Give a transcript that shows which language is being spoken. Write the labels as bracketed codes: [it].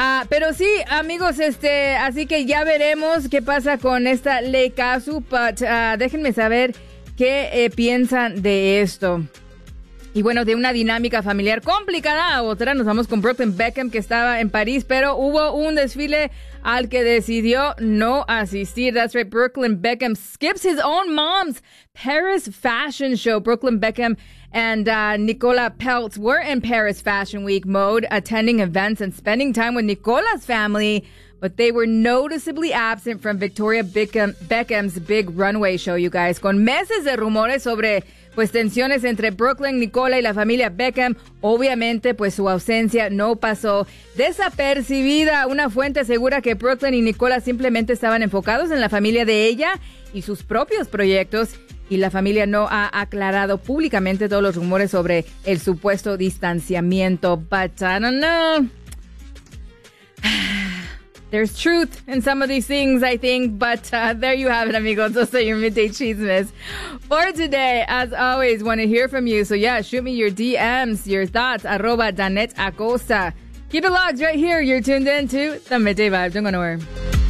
[es] Pero sí, amigos, así que ya veremos qué pasa con esta ley Casu, déjenme saber ¿Qué piensan de esto? Y bueno, de una dinámica familiar complicada a otra, nos vamos con Brooklyn Beckham, que estaba en París, pero hubo un desfile al que decidió no asistir. [en] That's right, Brooklyn Beckham skips his own mom's Paris Fashion Show. Brooklyn Beckham and Nicola Peltz were in Paris Fashion Week mode, attending events and spending time with Nicola's family, but they were noticeably absent from Victoria Beckham's big runway show, you guys. [es] Con meses de rumores sobre pues tensiones entre Brooklyn, Nicola y la familia Beckham, obviamente pues su ausencia no pasó desapercibida. Una fuente asegura que Brooklyn y Nicola simplemente estaban enfocados en la familia de ella y sus propios proyectos, y la familia no ha aclarado públicamente todos los rumores sobre el supuesto distanciamiento. [en] But I don't know. There's truth in some of these things, I think, but there you have it, amigos. Those are your Midday Chismes for today. As always, want to hear from you. So yeah, shoot me your DMs, your thoughts, @DanetteAcosta. Keep it locked right here. You're tuned in to The Midday Vibe. Don't go nowhere.